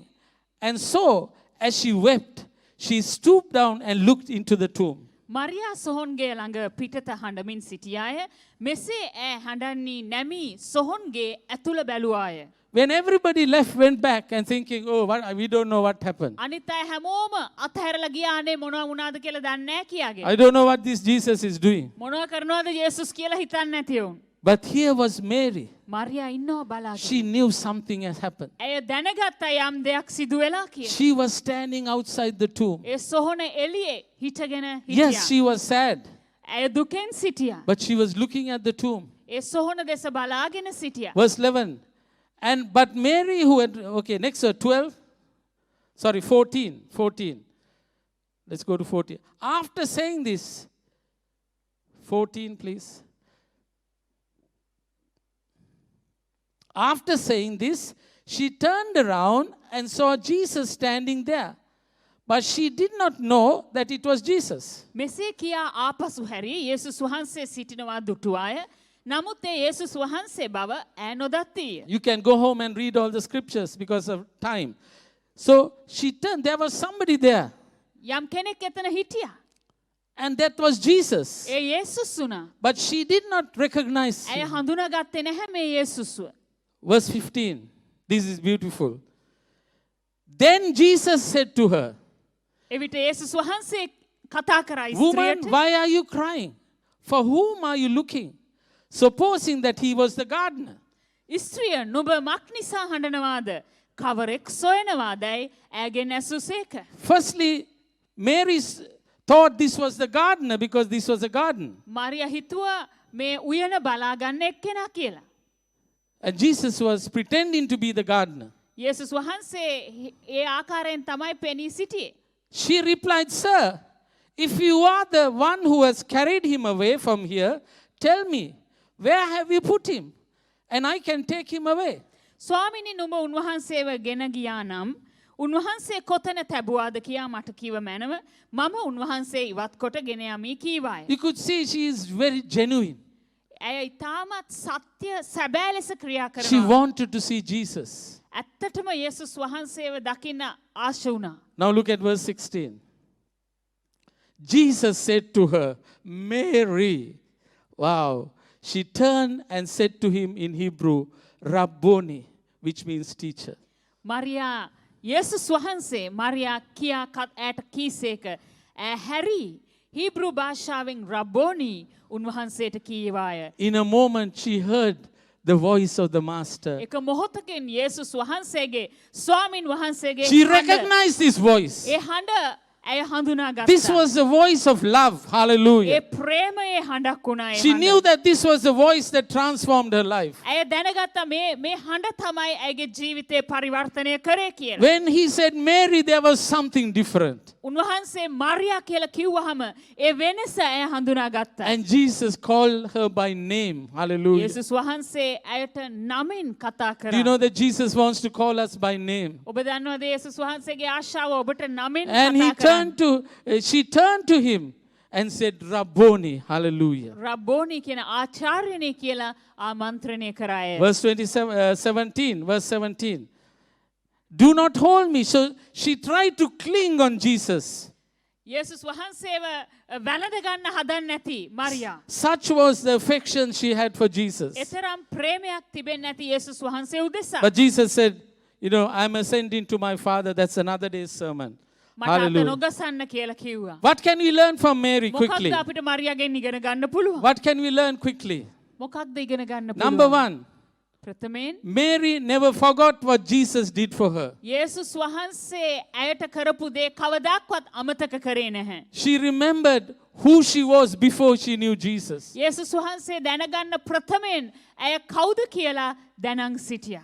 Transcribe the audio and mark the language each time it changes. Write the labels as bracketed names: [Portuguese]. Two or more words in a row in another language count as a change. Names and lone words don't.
[English] And so, as she wept, she stooped down and looked into the tomb. [Sinhala] මරියා සොහොන්ගේ ළඟ පිටත හඬමින් සිටියාය. මෙසේ ඈ හඬන්නේ නැමී සොහොන්ගේ ඇතුළ බැලුවාය. [English] When everybody left, went back and thinking, we don't know what happened. [Sinhala] අනිත් අය හැමෝම අතහැරලා ගියානේ මොනවා වුණාද කියලා දන්නේ නැහැ කියාගෙන. [English] I don't know what this Jesus is doing. [Sinhala] මොනවා කරනවද යේසුස් කියලා හිතන්නේ නැති වුන්. [English] But here was Mary. [Sinhala] මරියා ඉන්නවා බලාගෙන. [English] She knew something has happened. [Sinhala] ඇය දැනගත්තා යම් දෙයක් සිදු වෙලා කියලා. [English] She was standing outside the tomb. [Sinhala] ඒ සොහොන එළියේ හිටගෙන හිටියා. [English] Yes, she was sad, [Sinhala] ඇය දුකෙන් සිටියා. [English] but she was looking at the tomb. [Sinhala] ඒ සොහොන දෙස බලාගෙන සිටියා. [English] Verse 11. But Mary who had, next 12. 14. Let's go to 14. After saying this, 14 please. After saying this, she turned around and saw Jesus standing there. But she did not know that it was Jesus. [Sinhala] මෙසේ කියා ආපසු හැරී යේසුස් වහන්සේ සිටිනවා දුටුවාය. නමුත් ඒ යේසුස් වහන්සේ බව ඈ නොදත්තීය. [English] You can go home and read all the scriptures because of time. So she turned, there was somebody there. [Sinhala] යම් කෙනෙක් එතන හිටියා. [English] And that was Jesus. [Sinhala] ඒ යේසුස් වුණා. [English] But she did not recognize [Sinhala] ඇය [English] him. [Sinhala] හඳුනාගත්තේ නැහැ මේ යේසුස්ව. [English] Verse 15. This is beautiful. Then Jesus said to her, [Sinhala] එවිට යේසුස් වහන්සේ කතා කරා [English] Woman, [Sinhala] ස්ත්‍රියට. [English] why are you crying? For whom are you looking? Supposing that he was the gardener. [Sinhala] ස්ත්‍රිය නුඹ මක් නිසා හඬනවාද? කවරෙක් සොයනවාදයි ඇගෙන් ඇසුසේක. [English] Firstly, Mary thought this was the gardener because this was a garden. [Sinhala] මරියා හිතුවා මේ උයන බලා ගන්න එක්කෙනා කියලා. [English] And Jesus was pretending to be the gardener. [Sinhala] යේසුස් වහන්සේ ඒ ආකාරයෙන් තමයි පෙනී සිටියේ. [English] She replied, Sir, if you are the one who has carried him away from here, tell me, where have you put him? And I can take him away. [Sinhala] ස්වාමිනී නුඹ උන්වහන්සේව ගෙන ගියා නම් උන්වහන්සේ කොතන තැබුවාද කියා මට කිව මැනව මම උන්වහන්සේ ඉවත් කොට ගෙන යමි කීවාය. [English] You could see she is very genuine. [Sinhala] ඇය ඉතාමත් සත්‍ය සැබෑ ලෙස ක්‍රියා [English] She [Sinhala] කරනවා. [English] wanted to see Jesus. [Sinhala] ඇත්තටම යේසුස් වහන්සේව දකින්න ආශ වුණා. [English] Now look at verse 16. Jesus said to her, Mary. Wow. She turned and said to him in Hebrew, Rabboni, which means teacher. [Sinhala] මරියා යේසුස් වහන්සේ මරියා කියා ඇයට කීසේක හැරි හීබ්‍රු භාෂාවෙන් රබ්බෝනි උන්වහන්සේට කීවාය. [English] In a moment, she heard the voice of the master. [Sinhala] එක මොහොතකින් යේසුස් වහන්සේගේ ස්වාමින් වහන්සේගේ [English] She [Sinhala] හඬ- [English] recognized his voice. [Sinhala] ඒ හඬ ඇය හඳුනා [English] This [Sinhala] ගත්තා. [English] was the voice of love. [Sinhala] ඒ [English] Hallelujah. [Sinhala] ප්‍රේමයේ හඬක් වුණා ඒ [English] She [Sinhala] හඬ. [English] knew that this was the voice that transformed her life. [Sinhala] ඇය දැනගත්තා මේ හඬ තමයි ඇයගේ ජීවිතේ පරිවර්තනය කරේ කියලා. [English] When he said Mary, there was something different. [Sinhala] උන්වහන්සේ මරියා කියලා කිව්වහම ඒ වෙනස ඇය හඳුනා ගත්තා. [English] And Jesus called her by name. Hallelujah. [Sinhala] යේසුස් වහන්සේ ඇයට නමින් කතා [English] Do you [Sinhala] කරා. [English] know that Jesus wants to call us by name? [Sinhala] ඔබ දන්නවද යේසුස් වහන්සේගේ ආශාව ඔබට නමින් [English] And she turned to him and said, Rabboni. Hallelujah. [Sinhala] රබ්බෝනි කියන ආචාර්යනේ කියලා ආමන්ත්‍රණය කරා ඇය. [English] Verse 17. Verse 17. Do not hold me. So she tried to cling on Jesus. [Sinhala] යේසුස් වහන්සේව වැළඳ ගන්න හදන්නේ නැති මරියා. [English] Such was the affection she had for Jesus. [Sinhala] එතරම් ප්‍රේමයක් තිබෙන්නේ නැති යේසුස් වහන්සේ උදෙසා. [English] But Jesus said, I'm ascending to my Father. That's another day's sermon. [Sinhala] මට අත [English] Hallelujah. [Sinhala] නොගසන්න කියලා කිව්වා. [English] What can we learn from Mary quickly? [Sinhala] මොකක්ද අපිට මරියාගෙන් ඉගෙන ගන්න පුළුවන්? [English] What can we learn quickly? [Sinhala] මොකක්ද ඉගෙන ගන්න [English] Number [Sinhala] පුළුවන්? [English] one, [Sinhala] ප්‍රථමයෙන් [English] Mary never forgot what Jesus did for her. [Sinhala] යේසුස් වහන්සේ ඇයට කරපු දේ කවදාක්වත් අමතක කරේ නැහැ. [English] She remembered who she was before she knew Jesus. [Sinhala] යේසුස් වහන්සේ දැනගන්න ප්‍රථමයෙන් ඇය කවුද කියලා දැනන් සිටියා.